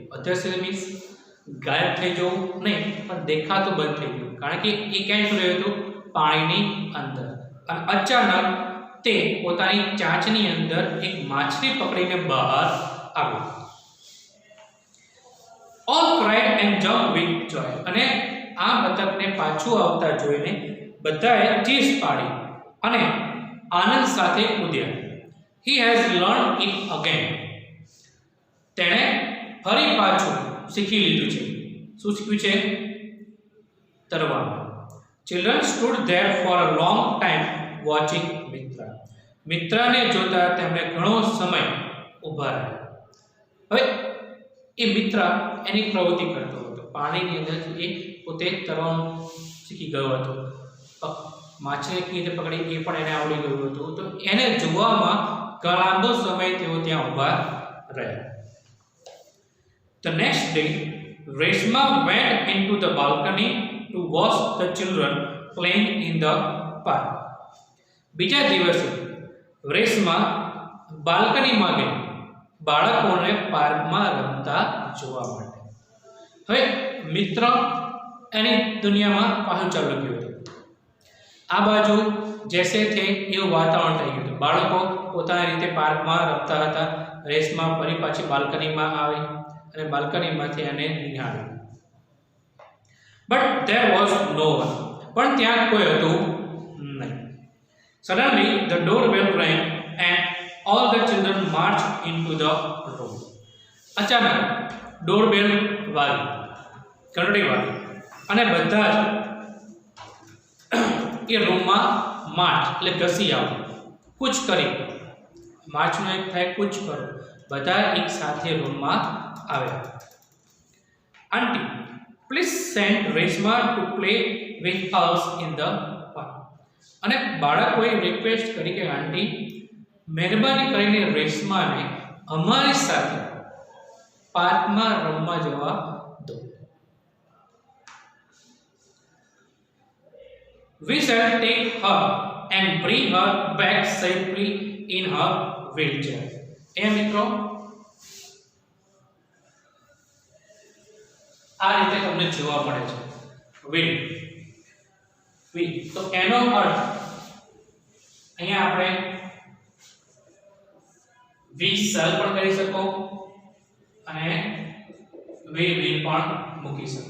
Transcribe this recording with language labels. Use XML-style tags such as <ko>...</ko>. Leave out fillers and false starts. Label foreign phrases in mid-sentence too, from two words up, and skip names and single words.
<gu>અદ્રશ્ય મીન્સ ગાયબ થઈ જવું નહીં, પણ દેખાતું બંધ થઈ ગયું. કારણ કે એ ક્યાંય રહ્યું હતું? પાણીની અંદર. અને અચાનક તે પોતાની ચાંચની અંદર એક માછલી પકડીને બહાર આવ્યો.</gu> <en>All cried and jumped with joy.</en> <gu>અને આ બતકને પાછું આવતા જોઈને બધાએ ચીસ પાડી અને આનંદ સાથે કૂદ્યા.</gu> <en>He has learned it again.</en> <gu>તેણે ફરી પાછું શીખી લીધું છે. શું શીખ્યું છે? તરવાનું.</gu> <en>Children stood there for a long time watching Mitra.</en> <gu>મિત્રાને જોતા તેમણે ઘણો સમય ઊભા રહ્યા. હવે એ મિત્ર એની પ્રવૃત્તિ કરતો હતો, પાણીની અંદર એ પોતે તરવાનું શીખી ગયો હતો, માછલીને કેવી રીતે પકડી એ પણ એને આવડી ગયું હતું. તો એને જોવામાં લાંબો સમય તેઓ ત્યાં ઊભા રહ્યા.</gu> <en>The next day, Reshma went into the balcony to watch the children playing in the park.</en> <gu>બીજા દિવસે રેશમા બાલ્કનીમાં ગઈ બાળકોને પાર્કમાં રમતા જોવા માટે. હવે મિત્ર એની દુનિયામાં પાછું ચાલુ ગયું હતું. આ બાજુ</gu> <hi>जैसे थे</hi> <gu>એવું વાતાવરણ થઈ ગયું હતું. બાળકો પોતાની રીતે પાર્કમાં રમતા હતા. રેશમા ફરી પાછી બાલ્કનીમાં આવી અને બાલ્કનીમાંથી એને નિહાળ્યું.</gu> <en>But there was no one.</en> <gu>પણ ત્યાં કોઈ હતું નહીં.</gu> <en>Suddenly the doorbell rang and all the children marched into the room.</en> <gu>અચાનક ડોરબેલ વાગી, ઘંટડી વાગી અને બધા જ એ રૂમમાં માર્ચ એટલે ઘસી આવ્યા, કૂચ કરી. માર્ચનો એક થાય કૂચ કરો. બધા એક સાથે રૂમમાં આવ્યા.</gu> <en>Aunty, please send Reshma to play with us in the park.</en> <gu>અને બાળકોએ રિક્વેસ્ટ કરી કે આંટી, મહેરબાની કરીને રેશમાને અમારી સાથે પાર્કમાં રમવા જવા દો.</gu> <en>We shall take her and bring her back safely in her wheelchair.</en> <gu>મિત્રો આ રીતે તમને જોવા મળે છે વ્હીલ. તો એનો અર્થ અહીંયા આપણે</gu> <en>we shall</en> <gu>પણ કરી શકો અને</gu> <en>we will</en> <gu>પણ મૂકી શકો.</gu>